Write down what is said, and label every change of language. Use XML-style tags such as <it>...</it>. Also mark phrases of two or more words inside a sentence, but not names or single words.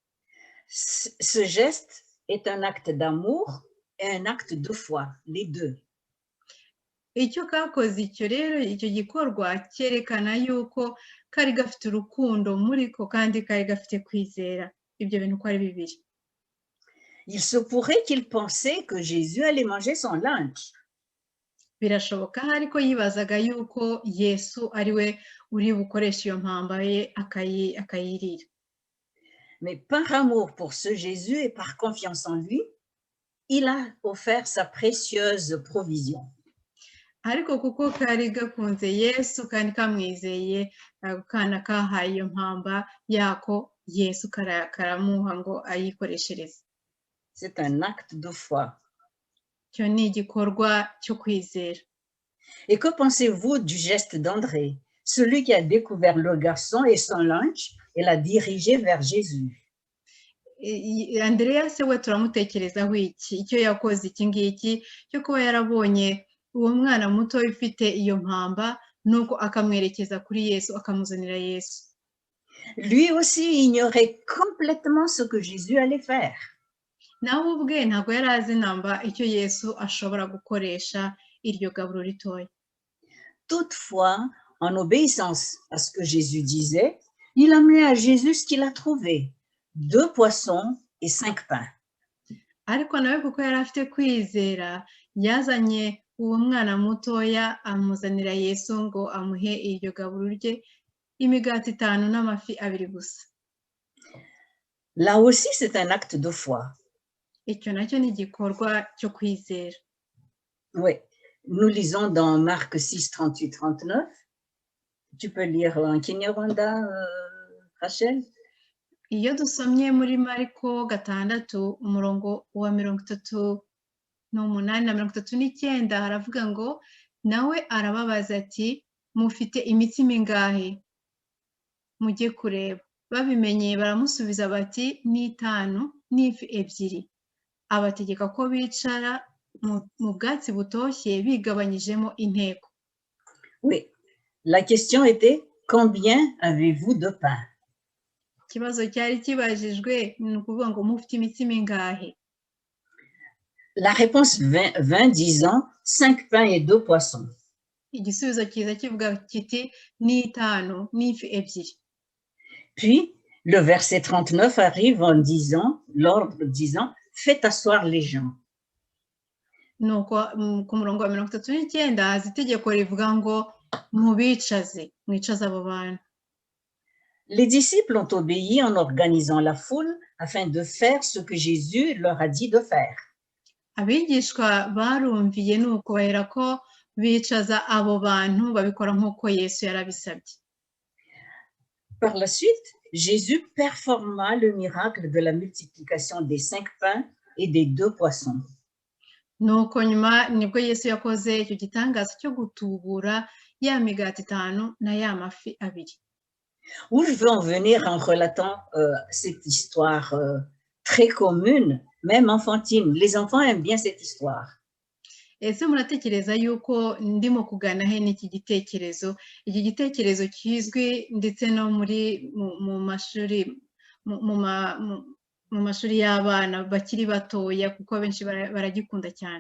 <fr>Ce geste est un acte d'amour et un acte de foi, les deux.</fr> <rw>Icyo kakoze icyo rero, icyo gikorwa cyerekana yuko kari gafite urukundo muri ko kandi kari gafite kwizera. Ibyo bintu ko ari bibiri.</rw> <fr>Il se pourrait qu'il pensait que Jésus allait manger son lunch.</fr> <rw>Birashoboka ariko yibazaga yuko Yesu ari we uri bukoresha iyo mpamba ye akayirira.</rw> <fr>Mais par amour pour ce Jésus et par confiance en lui, il a offert sa précieuse provision.</fr> <rw>Ariko kuko kari gakunze Yesu kandi kamwizeye, kana kahaye iyo mpamba yako Yesu karamuha ngo ayikoreshereze.</rw> <fr>C'est un acte de foi.</fr> <rw>Cyo ni igikorwa cyo kwizera.</rw> <fr>Et que pensez-vous du geste d'André, celui qui a découvert le garçon et son lunch et l'a dirigé vers Jésus?</fr> <rw>Andrea se we turamutekerezaho iki, icyo yakoze iki ngiki cyo kuba yarabonye uwo mwana muto ufite iyo mpamba nuko akamwerekeza kuri Yesu, akamuzanira Yesu.</rw> <fr>Lui aussi ignorait complètement ce que Jésus allait faire.</fr> <rw>Nawe ubwe ntabwo yari azi namba icyo Yesu ashobora gukoresha iryo gaburo ritoya.</rw> <fr>Toutefois, en obéissance à ce que Jésus disait, il amenait à Jésus ce qu'il a trouvé, 2 poissons et 5 pains.</fr> <rw>Ariko nawe kuko yari afite kwizera, yazanye uwo mwana mutoya amuzanira Yesu ngo amuhe iryo gaburo rye, imigati 5 n'amafi 2 gusa.</rw> <fr>Là aussi, c'est un acte de foi.</fr> <rw>Icyo nacyo ni igikorwa cyo kwizera.</rw> <fr>Oui, nous lisons dans Marc 6, 38, 39. Tu peux lire en Kinyarwanda, Rachel?</fr> <rw>Iyo dusomye muri Mariko 6 umurongo wa 38 na 39 haravuga ngo nawe arababaza ati mufite imitsima ingahe mujye kureba. Babimenye baramusubiza bati ni 5 n'ifi 2. Abategeka ko bicara mu bwatsi butoshye bigabanyijemo inteko.</rw> <fr>Oui, la question était combien avez-vous de pain?</fr> <rw>Ikibazo cyari kibajijwe ni ukuvuga ngo mufite imitsima ingahe.</rw> <fr>La réponse vint disant 5 pains et 2 poissons.</fr> <rw>Igisubizo cyiza kivuga kiti ni 5 n'ifi 2.</rw> <fr>Puis le verset 39 arrive en disant, l'ordre disant, faites asseoir les gens.</fr> <rw>Nuko ku murongo wa 39 haza itegeko rivuga ngo mubicaze, mwicaze abo bantu.</rw> <fr>Les disciples ont obéi en organisant la foule afin de faire ce que Jésus leur a dit de faire.</fr> <rw>Abigishwa barumviye nuko bahera ko bicaza abo bantu babikora nk'uko Yesu yarabisabye.</rw> <fr>Par la suite, Jésus performa le miracle de la multiplication des 5 pains et des 2 poissons.</fr> <rw>Nuko nyuma nibwo Yesu yakoze icyo gitangaza cyo gutubura ya migati 5 na ya mafi 2.</rw> <fr>Où je veux en venir en relatant cette histoire très commune, même enfantine. Les enfants aiment bien cette histoire.</fr> <rw>ese muratekereza yuko ndimo kugana he n'iki gitekerezo iki gitekerezo kizwi ndetse no mu mashuri mu mashuri y'abana bakiri batoya kuko benshi baragikunda cyane.</rw>